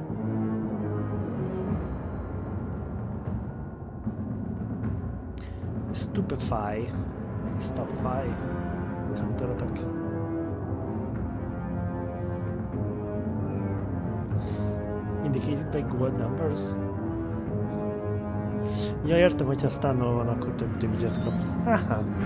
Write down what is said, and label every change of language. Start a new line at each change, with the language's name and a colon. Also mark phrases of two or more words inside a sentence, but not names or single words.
English: Stupefy. Stopfy. Counter attack. Indicated by gold numbers.
Hungarian: Ja, értem, hogyha stunnol van, akkor több damage-et kap. Aha.